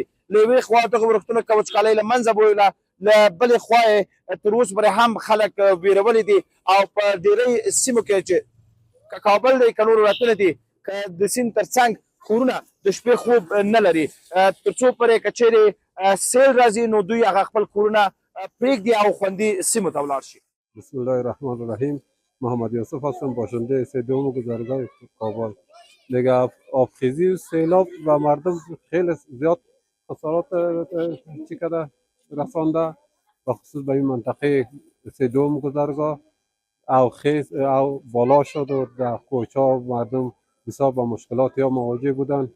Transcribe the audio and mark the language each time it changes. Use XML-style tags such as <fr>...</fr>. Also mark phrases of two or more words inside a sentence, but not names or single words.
<ps>له یوې خوا دغه ورښتونه که وچکالۍ له منځه بویله، له بلې خوا یې تر اوسه پورې هم خلک ویرولي دي او په ډېری سیمو کې چې که کابل دی که نور ولایتونه دي که د سیند تر څنګ کورونه د شپې خوب نه لري، تر څو پورې که چیرې سیل راځي نو دوی هغه خپل کورونه پرېږدي او خوندي سیمو ته ولاړ شي.</ps> <ar>بسم الله الرحمن الرحیم.</ar> <fa>محمد یوسف هستم، باشنده سوم گذرگاه کابل. دیگه آبخیزی و سیلاب و مردم خیلی زیاد خسارات چی کرده رسانده، بخصوص به این منطقه سوم گذرگاه او خیز او بالا شد و در کوچه ها مردم بسیار با مشکلات یا مواجه بودن.</fa>